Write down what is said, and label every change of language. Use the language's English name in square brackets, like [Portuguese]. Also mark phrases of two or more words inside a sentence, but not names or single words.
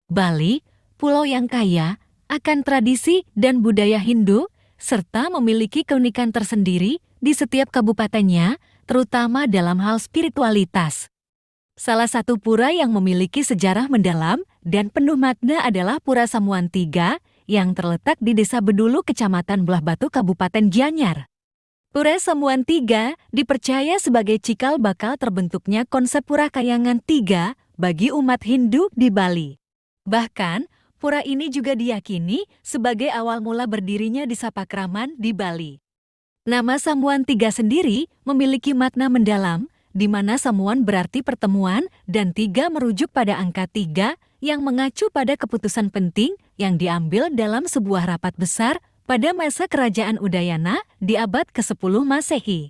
[Indonesian] Bali, pulau yang kaya akan tradisi dan budaya Hindu, serta memiliki keunikan tersendiri di setiap kabupatennya, terutama dalam hal spiritualitas. Salah satu pura yang memiliki sejarah mendalam dan penuh makna adalah Pura Samuan Tiga yang terletak di Desa Bedulu, Kecamatan Belah Batu, Kabupaten Gianyar. Pura Samuan Tiga dipercaya sebagai cikal bakal terbentuknya konsep Pura Kayangan Tiga bagi umat Hindu di Bali. Bahkan, pura ini juga diyakini sebagai awal mula berdirinya Desa Pakraman di Bali. Nama Samuan Tiga sendiri memiliki makna mendalam, di mana Samuan berarti pertemuan dan tiga merujuk pada angka 3 yang mengacu pada keputusan penting yang diambil dalam sebuah rapat besar pada masa Kerajaan Udayana di abad ke-10 Masehi.